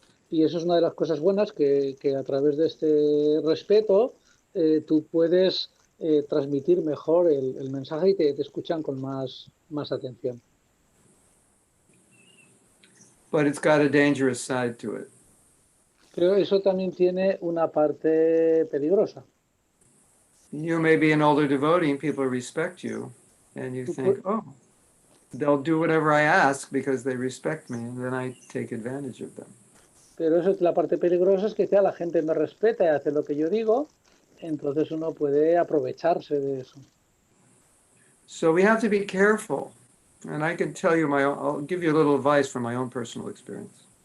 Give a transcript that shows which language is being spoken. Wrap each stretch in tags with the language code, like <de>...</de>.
<es>Y eso es una de las cosas buenas que a través de este respeto tú puedes transmitir mejor el mensaje y te escuchan con más atención.</es> <en>But it's got a dangerous side to it.</en> <es>Pero eso también tiene una parte peligrosa.</es> <en>You may be an older devotee and people respect you, and you think, oh, they'll do whatever I ask because they respect me, and then I take advantage of them.</en> <es>Pero eso es la parte peligrosa, es que la gente me respeta y hace lo que yo digo, entonces uno puede aprovecharse de eso.</es> <en>So we have to be careful, and I can tell you I'll give you a little advice from my own personal experience.</en>